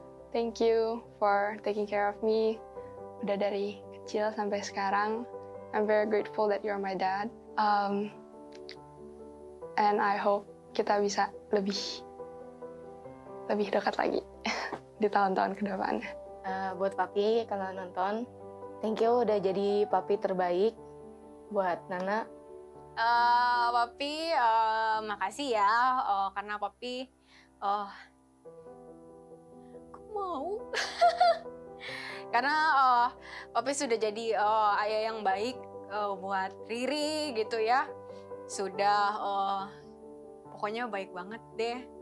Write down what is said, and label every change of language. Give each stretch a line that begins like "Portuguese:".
English: Thank you for taking care of me.
Indonesian: Udah dari kecil sampai sekarang.
English: I'm very grateful that you're my dad. And I hope
Indonesian: kita bisa lebih dekat lagi di tahun-tahun ke depannya. Buat Papi kalau nonton,
English: thank you
Indonesian: udah jadi Papi terbaik buat Nana. Papi, makasih ya karena Papi mau karena Papi sudah jadi ayah yang baik buat Riri gitu ya, sudah pokoknya baik banget deh.